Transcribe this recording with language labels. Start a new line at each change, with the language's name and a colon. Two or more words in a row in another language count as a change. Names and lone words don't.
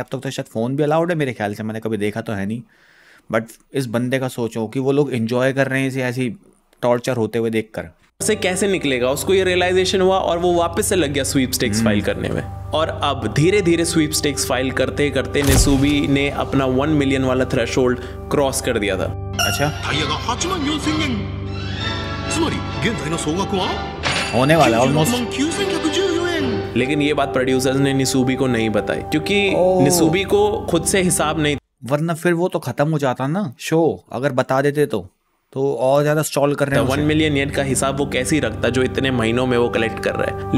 Hindi: अब तक तो शायद फ़ोन भी अलाउड है मेरे ख्याल से, मैंने कभी देखा तो है नहीं। बट इस बंदे का सोचो कि वो लोग एंजॉय कर रहे हैं इसे ऐसी टॉर्चर होते हुए देखकर। से कैसे निकलेगा, उसको ये रियलाइजेशन हुआ और वो वापस से लग गया
English: sweepstakes file
Hindi: करने में। और अब धीरे धीरे
English: sweepstakes file
Hindi: करते करते निसूबी ने अपना 1 मिलियन वाला
English: threshold cross
Hindi: कर दिया था। अच्छा,
Japanese: タイヤが84,000円つまり現在の総額は
Hindi: होने वाला ऑलमोस्ट। 99,114円 लेकिन ये बात प्रोड्यूसर्स ने निसूबी को नहीं बताई क्योंकि निसूबी को खुद से हिसाब नहीं, वरना फिर वो तो खत्म हो जाता ना शो, अगर बता देते तो और ज्यादा स्टॉल कर रहे हैं। 1
English: million yen
Hindi: का हिसाब वो कैसे ही रखता जो इतने महीनों में वो कलेक्ट कर रहा है।